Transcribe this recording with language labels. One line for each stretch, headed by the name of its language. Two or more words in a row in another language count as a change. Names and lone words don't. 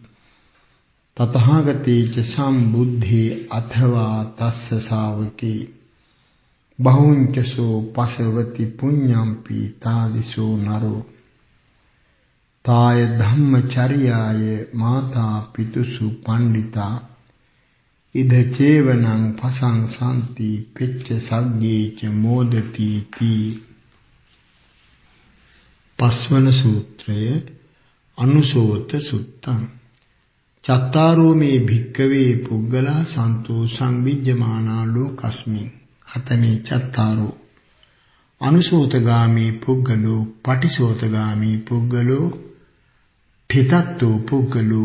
Pali: තථාගතේ ච සම්බුද්ධේ අථවා තස්ස ශාවකේ බහුංච සෝ පසවති පුඤ්ඤම්පි තාදිසෝ නරෝ තාය ධම්මචර්යාය මාතා පිතුසු පණ්ඩිතා ඉද චේවනං පසංසන්ති පෙච්ච සග්ගේ ච මෝදති තී
Sinhala: පස්වන සූත්‍රය
Pali: අනුසෝත සුත්තං චත්තාරෝ මේ භික්කවේ පුග්ගලා සන්තෝ සංවිජ්ජමානා ලෝකස්මින් හතමේ චත්තාරෝ අනුසෝතගාමී පුග්ගලෝ පටිසෝතගාමී පුග්ගලෝ ඨිතත්තෝ පුග්ගලෝ